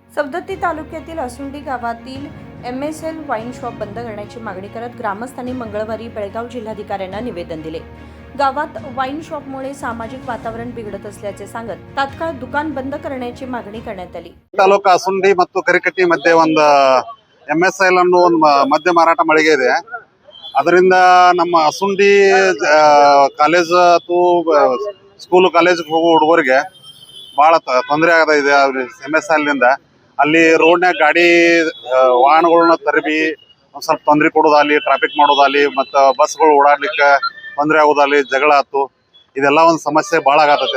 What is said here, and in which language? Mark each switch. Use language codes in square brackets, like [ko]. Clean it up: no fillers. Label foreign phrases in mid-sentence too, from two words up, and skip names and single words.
[mr] सवदत्ती तालुक्यातील असुंडी गावातील MSL वाईन शॉप बंद करण्याची मागणी करत ग्रामस्थांनी मंगळवारी बेळगाव जिल्हाधिकाऱ्यांना निवेदन दिले। गावात वाईन शॉपमुळे सामाजिक वातावरण बिघडत असल्याचे सांगत तात्काळ दुकान बंद करण्याची मागणी करण्यात आली। [kn] ತಾಲೂಕು असुंडी ಮತ್ತು ಕರಿಕಟ್ಟಿ ಮಧ್ಯೆ ಒಂದು MSL ಅನ್ನೋ ಒಂದು ಮದ್ಯ ಮಾರಾಟ ಮಳಿಗೆ ಇದೆ। ಅದರಿಂದ ನಮ್ಮ असुंडी ಕಾಲೇಜ್ ಅಥವಾ [en] school college [kn] ಹೋಗೋ ಹುಡುಗರಿಗೆ ಬಹಳ ತೊಂದರೆ ಆಗದ ಇದೆ। MSL ನಿಂದ ಅಲ್ಲಿ ರೋಡ್ನಾಗ ಗಾಡಿ ವಾಹನಗಳನ್ನ ತರಬಿ ಒಂದು ಸ್ವಲ್ಪ ತೊಂದರೆ ಕೊಡೋದಾಗಲಿ, ಟ್ರಾಫಿಕ್ ಮಾಡೋದಾಗಲಿ, ಮತ್ತು ಬಸ್ಗಳು ಓಡಾಡ್ಲಿಕ್ಕೆ ತೊಂದರೆ ಆಗೋದಾಗಲಿ, ಜಗಳ ಆಯ್ತು, ಇದೆಲ್ಲ ಒಂದು ಸಮಸ್ಯೆ ಭಾಳ ಆಗತ್ತೈತೆ।